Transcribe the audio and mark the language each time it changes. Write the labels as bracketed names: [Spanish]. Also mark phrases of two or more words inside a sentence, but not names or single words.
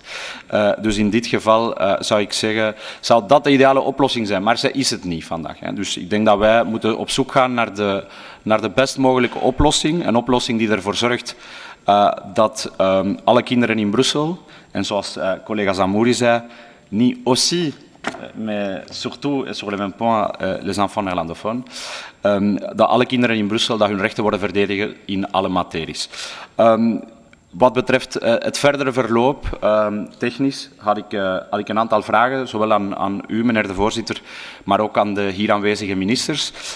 [Dutch] Dus in dit geval zou ik zeggen, zou dat de ideale oplossing zijn, maar zij is het niet vandaag. Dus ik denk dat wij moeten op zoek gaan naar de best mogelijke oplossing. Een oplossing die ervoor zorgt dat alle kinderen in Brussel, en zoals collega Zamouri zei, niet [French] aussi, mais surtout et sur le même point les enfants néerlandophones, [Dutch] dat alle kinderen in Brussel dat hun rechten worden verdedigd in alle materies. Wat betreft het verdere verloop, technisch, had ik een aantal vragen, zowel aan u, meneer de voorzitter, maar ook aan de hier aanwezige ministers.